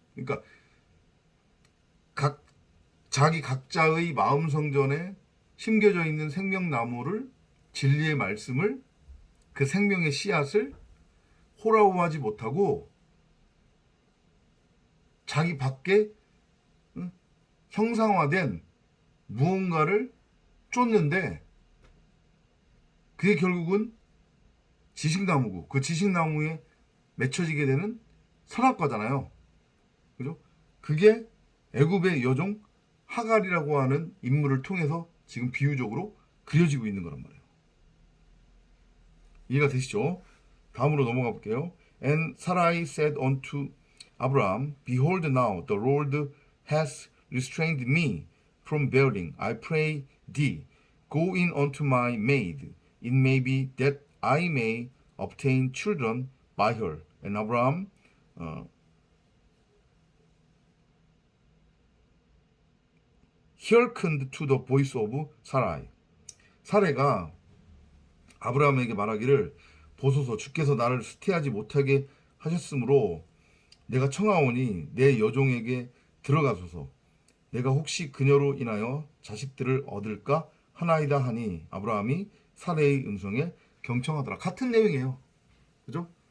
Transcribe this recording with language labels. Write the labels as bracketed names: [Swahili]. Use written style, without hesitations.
[Korean] 그러니까 자기 각자의 마음 성전에 심겨져 있는 생명나무를 진리의 말씀을 그 생명의 씨앗을 호라호하지 못하고 자기 밖에 형상화된 무언가를 쫓는데 그게 결국은 지식나무고 그 지식나무에 맺혀지게 되는 선악과잖아요. 그죠? 그게 애굽의 여종 하갈이라고 하는 인물을 통해서 지금 비유적으로 그려지고 있는 거란 말이에요. 이해가 되시죠? 다음으로 넘어가 볼게요. [English] And Sarai said unto Abraham, Behold now the Lord hath restrained me from bearing. I pray thee, go in unto my maid. It may be that I may obtain children by her. And Abraham hearkened to the voice of Sarai. [Korean] 사레가 아브라함에게 말하기를 보소서 주께서 나를 수태하지 못하게 하셨으므로 내가 청하오니 내 여종에게 들어가소서 내가 혹시 그녀로 인하여 자식들을 얻을까 하나이다 하니 아브라함이 사레의 음성에 경청하더라. 같은 내용이에요. 그죠?